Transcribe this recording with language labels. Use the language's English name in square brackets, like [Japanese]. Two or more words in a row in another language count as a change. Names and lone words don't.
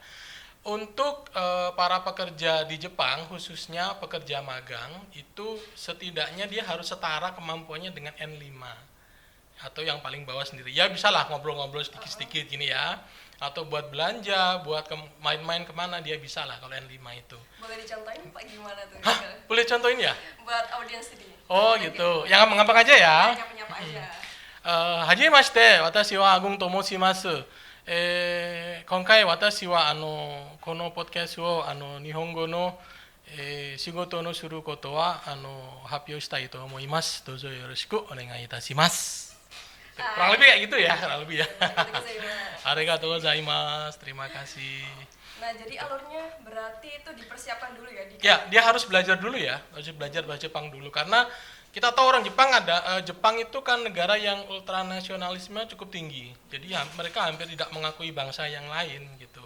[Indonesian] Untuk para pekerja di Jepang, khususnya pekerja magang, itu setidaknya dia harus setara kemampuannya dengan N5 atau yang paling bawah sendiri. Ya bisalah ngobrol-ngobrol sedikit-sedikit gini ya. Atau buat belanja, buat main-main kemana dia bisa lah kalau N5 itu. Boleh dicontohin Pak gimana tuh? Hah? Boleh contohin ya? Buat audiens ini. Oh gitu. Yang gampang aja ya. Nyapa-nyapa aja. [Japanese] はじめまして、私はアグンと申します。今回私はこのポッドキャストを日本語の、仕事のすることは発表したいと思います。どうぞよろしくお願いいたします。 [Indonesian] Kurang lebih kayak gitu ya, kurang lebih ya. [Japanese] ありがとうございます, [Indonesian] terima kasih. Nah, jadi alurnya berarti itu dipersiapkan dulu ya? Ya, dia harus belajar dulu ya, harus belajar bahasa Jepang dulu karena kita tahu orang Jepang Jepang itu kan negara yang ultranasionalisme cukup tinggi. Jadi mereka hampir tidak mengakui bangsa yang lain gitu.